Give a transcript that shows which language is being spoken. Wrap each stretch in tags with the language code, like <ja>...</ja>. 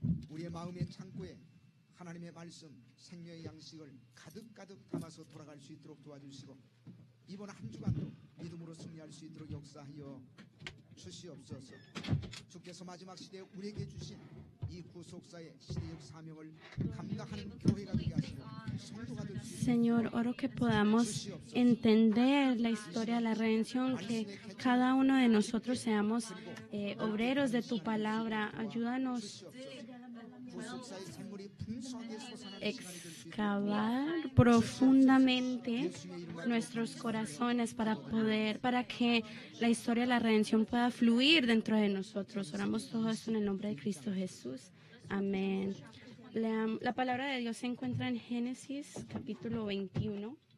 <ko>우리의 마음의 창고에 하나님의 말씀, 생명의 양식을 가득가득 담아서 돌아갈 수 있도록 도와주시고 이번 한 주간도 믿음으로 승리할 수 있도록 역사하여 주시옵소서. 주께서 마지막 시대에 우리에게 주신 이 구속사의 시대적 사명을 감당하는 교회가 되게 하시고 성도가 될 수 있도록</ko> <es>Señor, oro que podamos entender la historia de la redención, que cada uno de nosotros seamos obreros de tu palabra. Ayúdanos</es> <ko>구속사의 샘물이 풍성하게 솟아나는 시간이 될 수 있도록</ko> <es>excavar profundamente nuestros corazones para que la historia de la redención pueda fluir dentro de nosotros. Oramos todo esto en el nombre de Cristo Jesús. Amén. La palabra de Dios se encuentra en Génesis capítulo 21.</es>